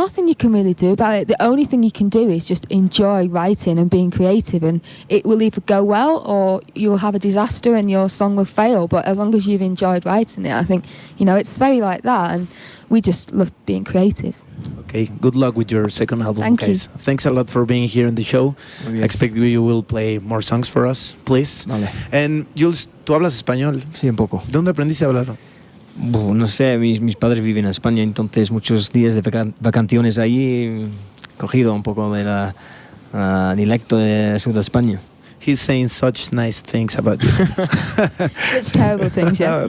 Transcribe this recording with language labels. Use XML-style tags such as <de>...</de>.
<en>there's nothing you can really do about it. The only thing you can do is just enjoy writing and being creative, and it will either go well or you'll have a disaster and your song will fail. But as long as you've enjoyed writing it, I think, you know, it's very like that, and we just love being creative. Okay, good luck with your second album, Thank guys. Thanks a lot for being here in the show.</en> <es>Muy bien.</es> <en>I expect you will play more songs for us, please.</en> <es>Vale.</es> <en>And</en> <es>Jules, ¿tú hablas español? Sí, un poco. ¿Dónde aprendiste a hablar? No sé, mis padres viven en España, entonces muchos días de vacaciones allí he cogido un poco de la dialecto de sur de España.</es> <en>He's saying such nice things about you. It's terrible things, yeah.</en>